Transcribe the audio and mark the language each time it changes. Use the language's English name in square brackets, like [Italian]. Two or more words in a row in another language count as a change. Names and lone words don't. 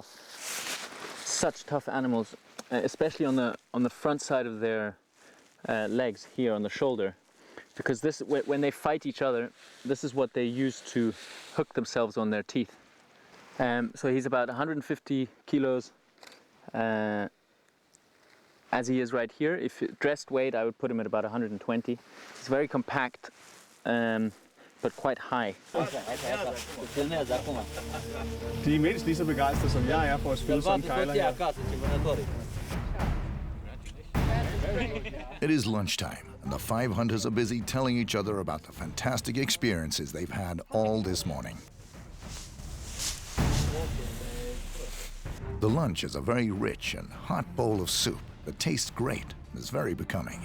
[English] Such tough animals, especially on the front side of their legs here on the shoulder, because when they fight each other, this is what they use to hook themselves on their teeth. So he's about 150 kilos as he is right here. If dressed weight, I would put him at about 120. He's very compact, but quite high. [Danish] De er mindst lige så begejstrede, som jeg er for at skyde sådan en kejler her. [English] It is lunchtime, and the 5 hunters are busy telling each other about the fantastic experiences they've had all this morning. The lunch is a very rich and hot bowl of soup that tastes great and is very becoming.